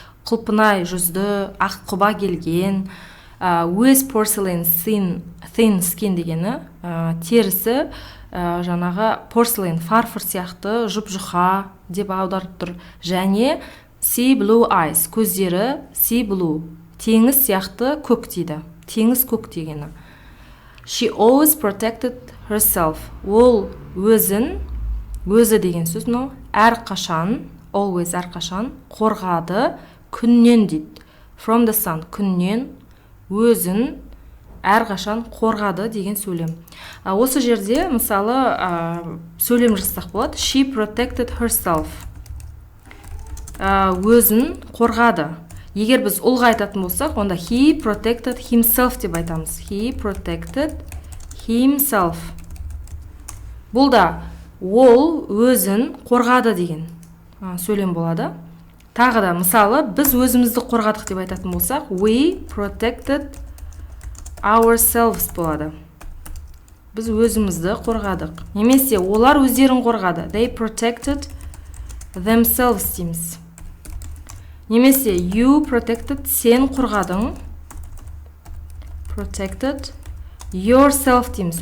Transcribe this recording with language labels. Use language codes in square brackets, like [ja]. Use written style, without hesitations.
[kk] Құлпынай жүзді, аққұба келген, [en] with porcelain thin skin [kk] дегені терісі жаңағы porcelain, фарфор сияқты жұп-жұқа деп аударып тұр. Және [en] sea blue eyes, [kk] көздері sea blue, теңіз сияқты көк дейді. Теңіз көк дегені. [en] She always protected herself. [kk] Ол өзі деген сөз, әрқашан, always әрқашан, қорғады, күннен дейді. [en] From the sun, [kk] күннен, өзін әрқашан қорғады деген сөйлем. Осы жерде, мысалы, сөйлем жасасақ болады. [en] She protected herself. [kk] Өзін қорғады. Егер біз ұлға айтатын болсақ, онда [en] he protected himself [kk] деп айтамыз. [en] He protected himself. [kk] Бұл да ол өзін қорғады деген сөйлем болады. Тағы да, мысалы, біз өзімізді қорғадық деп айтатын болсақ, [en] we protected ourselves [kk] болады. Біз өзімізді қорғадық. Немесе олар өздерін қорғады. [en] They protected themselves [kk] дейміз. Немесе [en] you protected, [kk] сен қорғадың. [en] Protected yourself [kk] дейміз.